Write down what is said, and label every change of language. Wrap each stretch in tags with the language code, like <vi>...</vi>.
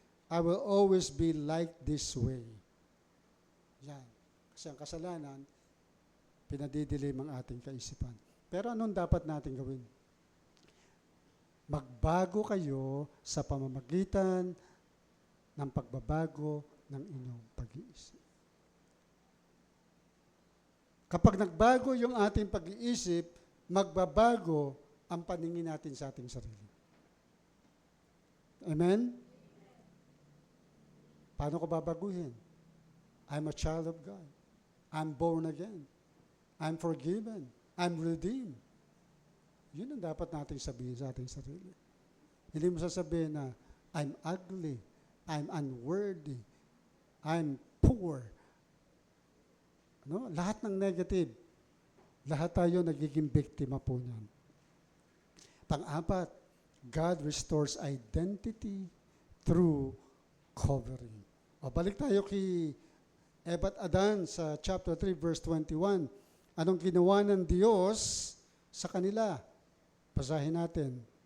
<en>I will always be like this way.</en> <tl>Yan. Kasi ang kasalanan, pinadidilim ang ating kaisipan. Pero anong dapat natin gawin? Magbago kayo sa pamamagitan ng pagbabago ng inyong pag-iisip. Kapag nagbago yung ating pag-iisip, magbabago ang paningin natin sa ating sarili. Amen? Paano ko babaguhin?</tl> <en>I'm a child of God. I'm born again. I'm forgiven. I'm redeemed.</en> <tl>Yun ang dapat nating sabihin sa ating sarili. Hindi mo sasabihin na,</tl> <en>I'm ugly. I'm unworthy. I'm poor. No?</en> <tl>Lahat ng negative. Lahat tayo nagiging biktima po niyan.</tl> <en>Pang-apat, God restores identity through covering.</en> <tl>O, balik tayo kay Eva at Adan sa chapter 3, verse 21. Anong ginawa ng Diyos sa kanila? Basahin natin.</tl>